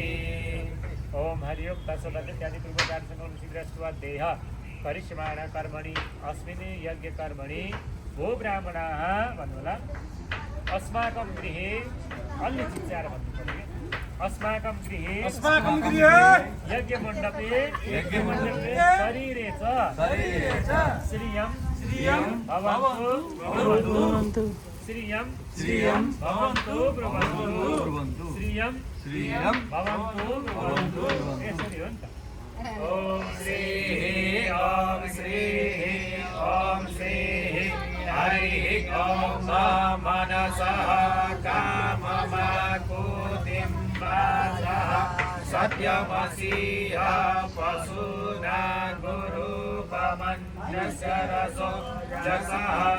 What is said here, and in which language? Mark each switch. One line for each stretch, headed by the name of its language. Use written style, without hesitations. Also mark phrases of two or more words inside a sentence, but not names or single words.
Sanskrit: ओम हरिओम तत्सदित्यादि पूर्वचारसंकल्प शीघ्रस्त्वा देह करिष्यमाण कर्मणि अस्मिन् यज्ञ कर्मणि भो ब्राह्मणाः भन्नुहोला अस्माकं गृहे
Nepali: अलि चिच्चाएर भन्नुपर्ने
Sanskrit: अस्माकं गृहे यज्ञ मण्डपे शरीरे च श्रियं भवन्तु श्रियं भवन्तु ब्रह्मन्तु श्रियं भवन्तु
Nepali: यसरी हो नि त।
Sanskrit: ओम श्री हरि ओम मनसः काममाकुतिं वाचः सत्यमसीह पशूना गुरुपमन्यस्य रसो जसः